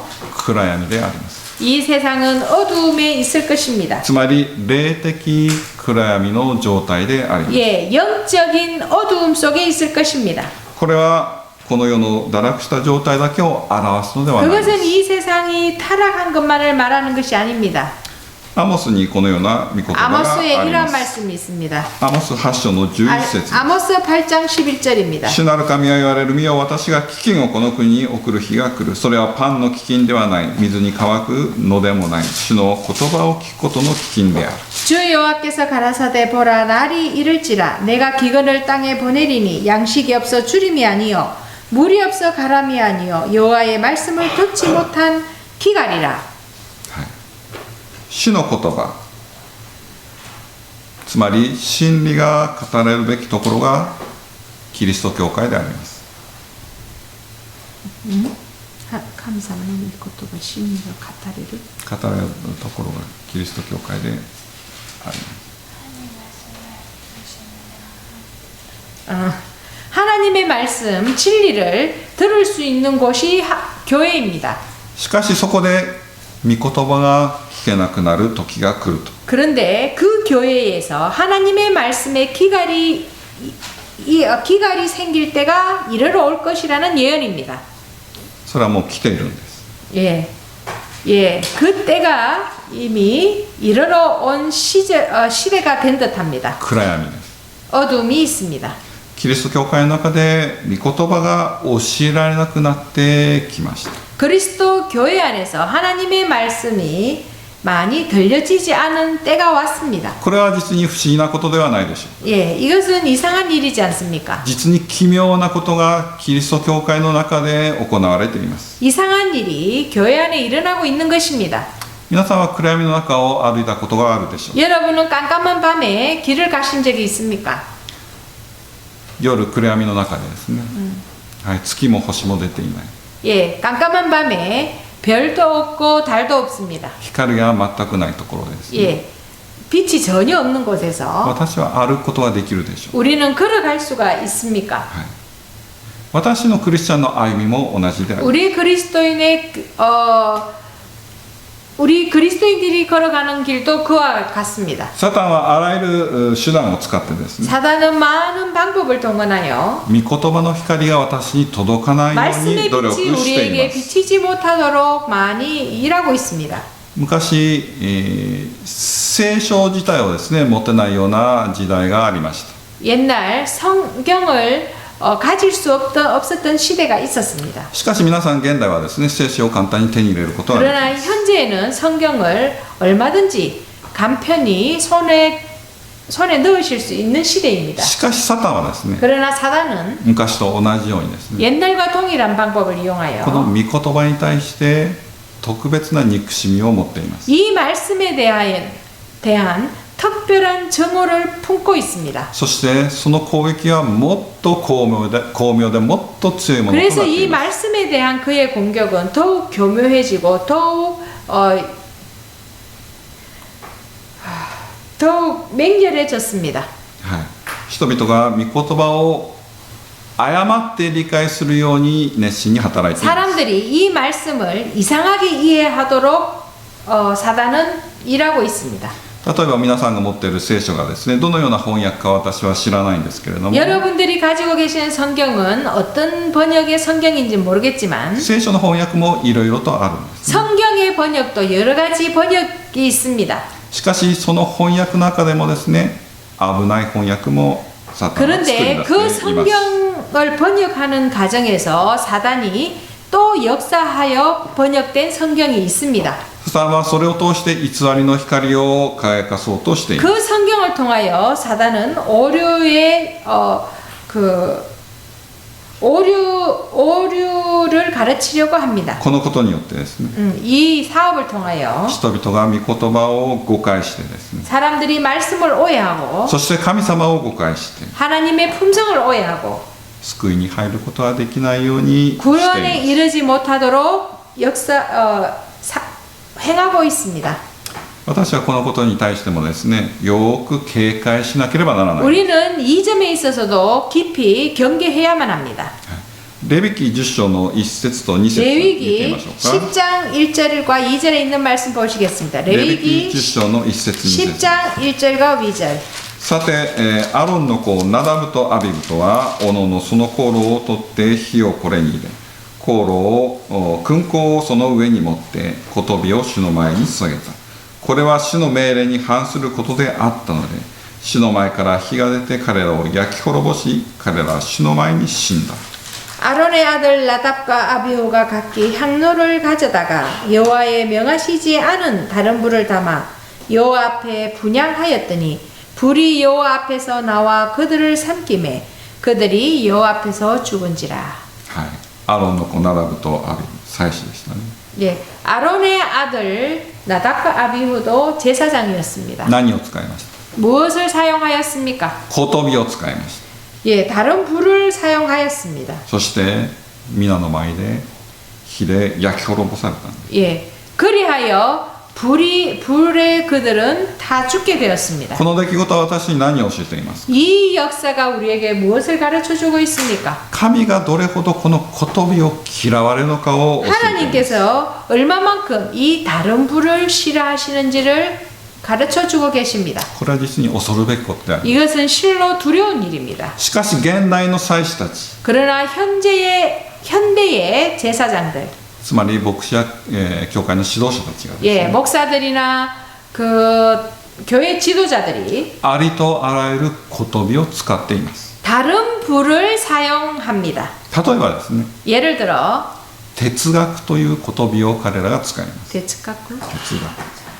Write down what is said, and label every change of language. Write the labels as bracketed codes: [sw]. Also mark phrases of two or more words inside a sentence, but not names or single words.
[ja] 暗闇であります。 [ko] 이 세상은 어두움에 있을 것입니다. [ja] つまり霊的暗闇の状態であります。 [ko] 예, 영적인 어두움 속에 있을 것입니다. [ja] これはこの世の堕落した状態だけを表すのではないです。 [ko] 그것은 이 세상이 타락한 것만을 말하는 것이 아닙니다. [ja] アモスにこのような御言葉があ [ko] 아모스에 [ja] り [ko] 이러한 [ja] ます。 [ko] 말씀이 있습니다. [ja] アモス8章の11節 [ko] 아모스 8장 11절입니다. [ja] 主なる神は言われる、見よ、私が飢饉をこの国に送る日が来る。それはパンの飢饉ではない、水に乾くのでもない、主の言葉を聞くことの飢饉である。 [ko] 주 여호와께서 가라사대 보라 날이 이를지라 내가 기근을 땅에 보내리니 양식이 없어 주림이 아니요 물이 없어 가람이 아니요 여호와의 말씀을 듣지 못한 기갈이라. [ja] 主の言葉、つまり真理が語られるべきところがキリスト教会であります。 감사하는 것도가 신리가 가타리를 語られるところがキリスト教会であります。 [ko] 하나님의 말씀 진리를 들을 수 있는 곳이 교회입니다. [ja] しかしそこで御言葉が聞けなくなる時が来ると。 [ko] 그런데 그 교회에서 하나님의 말씀에 기갈이 생길 때가 이르러 올 것이라는 예언입니다. [ja] それはもう来ているんです。 [ko] 예, 그 때가 이미 이르러 온 시대가 된 듯합니다. [ja] 暗闇です。 [ko] 어둠이 있습니다. [ja] キリスト教会の中で御言葉が教えられなくなってきました。 [ko] 그리스도 교회 안에서 하나님의 말씀이 많이 들려지지 않은 때가 왔습니다. [ja] これは実に不思議なことではないでしょう。 [ko] 예, 이것은 이상한 일이지 않습니까? [ja] 実に奇妙なことがキリスト教会の中で行われています。 [ko] 이상한 일이 교회 안에 일어나고 있는 것입니다. [ja] 皆さんは暗闇の中を歩いたことがあるでしょう。 [ko] 여러분은 깜깜한 밤에 길을 가신 적이 있습니까? [ja] 夜暗闇の中でですね、はい、月も星も出ていない。 [ko] 예, 깜깜한 밤에 별도 없고 달도 없습니다. [ja] 光が全くないところですね。 [ko] 예, 빛이 전혀 없는 곳에서 [ja] 私は歩くことができるでしょう。 [ko] 우리는 걸어갈 수가 있습니까? [ja] はい、私のクリスチャンの歩みも同じであります。 [ko] 우리 그리스도인들이 걸어가는 길도 그와 같습니다. [ja] サタンはあらゆる手段を使ってですね、 [ko] 사단은 많은 방법을 동원하여 [ja] 御言葉の光が私に届かないよう [ko] 말씀의 [ja] に努力 [ko] 빛이 [ja] してい [ko] 우리에게 [ja] ます。 [ko] 비치지 못하도록 많이 일하고 있습니다. [ja] 昔、聖書自体をですね持ってないような時代がありました。 [ko] 옛날 성경을 가질 수 없었던 시대가 있었습니다. [ja] しかし皆さん現代はですね聖書を簡単に手に入れることができま [ko] 그러나 [ja] す。 [ko] 현재에는 성경을 얼마든지 간편히 손에 넣으실 수 있는 시대입니다. [ja] しかしサタンはですね [ko] 그러나 사단은 [ja] 昔と同じようにですね [ko] 옛날과 동일한 방법을 [ja] この [ko] 이용하여 [ja] 御言葉に対して特別な憎しみを持っています。 [ko] 이 말씀에 대한 특별한 정오를 품고 있습니다. [ja] そしてその攻撃はもっと巧妙でもっと強いものとなっ [ko] 그래서 [ja] て [ko] 이 [ja] います。 [ko] 말씀에 대한 그의 공격은 더욱 교묘해지고 더욱 맹렬해졌습니다. [ja] はい、人々が御言葉を誤って理解するように熱心に働いています。 [ko] 사람들이 이 말씀을 이상하게 이해하도록 사단은 일하고 있습니다. [ja] 例えば皆さんが持っている聖書がですねどのような翻訳か私は知らないんですけれども [ko] 여러분들이 가지고 계시는 성경은 어떤 번역의 성경인지 모르겠지만 [ja] 聖書の翻訳もいろいろとあるんです、ね、 [ko] 성경의 번역도 여러 가지 번역이 있습니다. [ja] しかしその翻訳の中でもですね危ない翻訳もサタンが作り [ko] 그런데 [ja] 出 [ko] 그 [ja] しています。 [ko] 성경을 번역하는 과정에서 사단이 또 역사하여 번역된 성경이 있습니다. [ja] サタンはそれを通して偽りの光を輝かそうとしています。 [ko] 그 성경을 통하여 사단은 오류를 가르치려고 합니다. [ja] このことによってですね [ko] 이 사업을 통하여 [ja] 人々が御言葉を誤解してですね [ko] 사람들이 말씀을 오해하고 [ja] そして神様を誤解して [ko] 하나님의 품성을 오해하고 [ja] 救いに入ることはできないようにしてい [ko] 구원에 [ja] ます。 [ko] 이르지 못하도록 행하고 있습니다. [ja] 私はこのことに対してもですね、よく警戒しなければならない。 [ko] 우리는 이 점에 있어서도 깊이 경계해야만 합니다. [ja] レビ記10章の1節と2節を見てみ [ko] 레위기 [ja] ましょうか。 [ko] 10장 1절과 2절에 있는 말씀 보시겠습니다. [ja] レビ記 [ko] 레위기 [ja] 10章の1節2節。 [ko] 10장 1절과 2절. [ja] さて、アロンの子ナダブとアビブとはおののその香炉を取って火をこれに入れ、香炉を燻香をその上に持って小飛を主の前に捧げた。これは主の命令に反することであったので、主の前から火が出て彼らを焼き滅ぼし、彼らは主の前に死んだ。 [ko] 아론의 아들 나답과 아비후가 각기 향로를 가져다가 여호와의 명하시지 않은 다른 불을 담아 여호와 앞에 분향하였더니 불이 여호와 앞에서 나와 그들을 삼키매 그들이 여호와 앞에서 죽은지라. [ja] はい、アロンの子ナダブとアビブ、祭司でしたね。 [ko] 예, 아론의 아들 나답과 아비후도 제사장이었습니다. [ja] 何を使いました？ [ko] 무엇을 사용하였습니까? [ja] 小飛を使いました。 [ko] 예, 다른 불을 사용하였습니다. [ja] そして皆の前で火で焼き滅ぼされたんです。 [ko] 예, 그리하여 불에 그들은 다 죽게 되었습니다. [ja] この出来事は私に何を教えていますか？ [ko] 이 역사가 우리에게 무엇을 가르쳐 주고 있습니까? [ja] 神がどれほどこの小飛を嫌われるのかを教えています。 [ko] 하나님께서 얼마만큼 이 다른 불을 싫어하시는지를 가르쳐 주고 계십니다. [ja] これは実に恐るべきことであり、 [ko] 이것은 실로 두려운 일입니다. [ja] しかし現代の祭司たち、 [ko] 그러나 현대의 제사장들, [ja] つまり牧師や、教会の指導者たちがですね、 [ko] 예, 목사들이나 그 교회 지도자들이 [ja] ありとあらゆる小飛を使っています。 [ko] 다른 불을 사용합니다. [ja] 例えばですね、 [ko] 예를 들어 [ja] 哲学という小飛を彼らが使います。 대츠카쿠 哲学。